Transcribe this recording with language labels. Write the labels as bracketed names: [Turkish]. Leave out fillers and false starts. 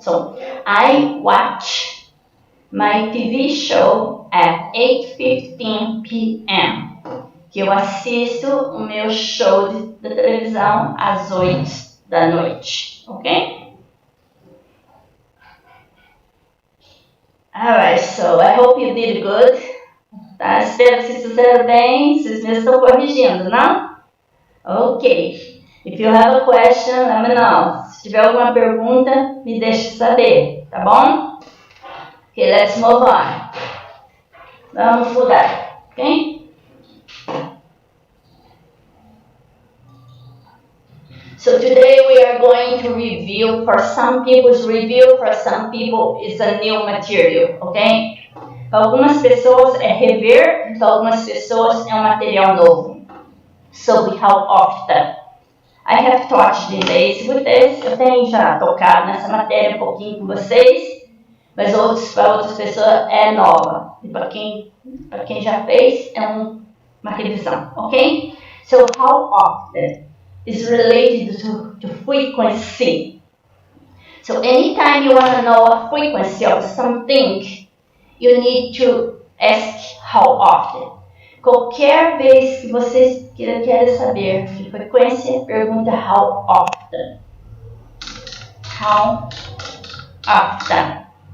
[English] So, I watch my TV show at 8:15 p.m. [Portuguese] Que eu assisto o meu show de televisão às 8 da noite, ok? [English] Alright, so I hope you did good. [Portuguese] Tá? Espero que vocês fizeram bem. Vocês mesmos estão corrigindo, não? [English] Ok. If you have a question, let me know. [Portuguese] Se tiver alguma pergunta, me deixe saber, tá bom? [English] Ok, let's move on. [Portuguese] Vamos mudar, ok? [English] So today we are going to review, for some people's review, for some people it's a new material, ok? [Portuguese] Para algumas pessoas é rever, para algumas pessoas é um material novo. [English] So how often? I have taught the base with this. [Portuguese] Eu tenho já tocado nessa matéria um pouquinho com vocês, mas para outras pessoas é nova. E para quem já fez é uma revisão, ok? [English] So how often is related to frequency. So anytime you want to know a frequency of something, you need to ask how often. [Portuguese] Qualquer vez que vocês querem saber de frequência, pergunta [English] how often. How often.